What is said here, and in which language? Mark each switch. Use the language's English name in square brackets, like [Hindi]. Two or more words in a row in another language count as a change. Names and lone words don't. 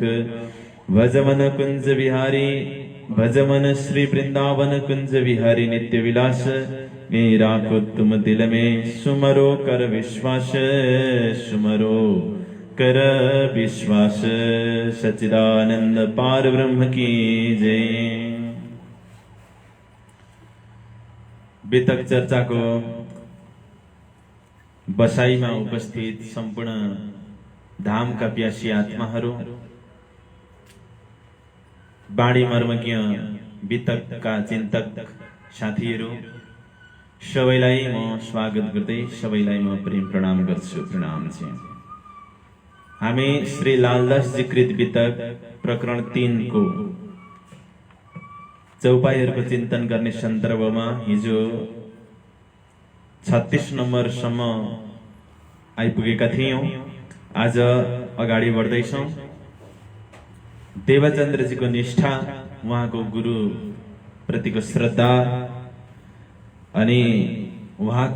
[Hindi] भजमन कुंज विहारी, भजमन श्री वृंदावन कुंज विहारी नित्य विलास, ये राखो तुम दिल में सुमरो कर विश्वास, सुमरो कर विश्वास। सच्चिदानंद पार ब्रह्म की जय। [Nepali] वितक चर्चा को बसाईमा उपस्थित सम्पूर्ण धामका प्यासी आत्माहरू, बाणी मर्मज्ञ वितकका चिन्तक साथीहरू सबैलाई म स्वागत गर्दै सबैलाई म प्रेम प्रणाम गर्छु। प्रणाम छ। हामी श्री लालदास जी कृत वितक प्रकरण 3 को चौपाईहरूको चिन्तन गर्ने सन्दर्भमा हिजो 36 नम्बरसम्म आइपुगेका थियौं। आज अगाडि बढ्दैछौं। देवचन्द्रजीको निष्ठा, उहाँको गुरु प्रतिको श्रद्धा अनि उहाँको